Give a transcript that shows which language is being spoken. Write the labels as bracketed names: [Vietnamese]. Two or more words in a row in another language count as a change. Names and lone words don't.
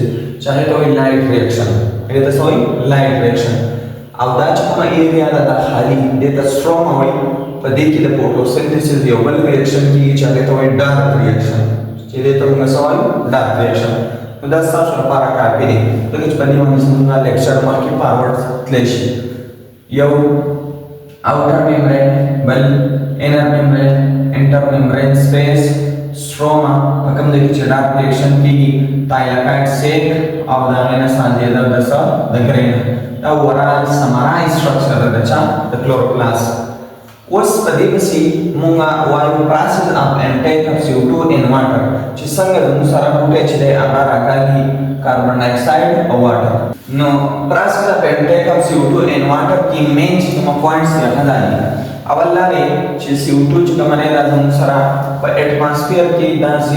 [Pashto] چې هغې ته وایي [English] light reaction [Pashto] هغې ته څه وایي [English] light reaction [Pashto] او دا چې کومه ایریا ده دا خالي دې ته سټروما وایي په دې کې د فوټوسنتھسس یو بل ریاکشن کېږي چې هغې ته وایي [English] dark reaction [Pashto] چې دې ته موږ څه وایو [English] dark reaction [Pashto] نو دا ستاسو لپاره کافي دی ځکه چې په دې باندې زموږ لیکچر مخکې فارورډ تللی شي یو [English] outer membrane [Pashto] بل [English] inner membrane intermembrane space stroma [Pashto] په کوم ځای کې چې ډارک ریاکشن کېږي [English] thylakoid sac [Pashto] او د هغې نه سانځېدل د څه د ګرین دا [English] overall summarize structure [Pashto] د چا د کلوروپلاست اوس په دې پسې موږ وایو [English] process of intake of CO2 and water [Pashto] چې څنګه زموږ سره بوټی چې دی هغه راکاږي کاربن ډای اکساید او واټر نو [English] process of intake of CO2 and water [Pashto] کې مین چې کوم پوینټس راځي اول دا دی چې CO2 چې کومه دی دا زموږ سره په اټماسفیر کې دا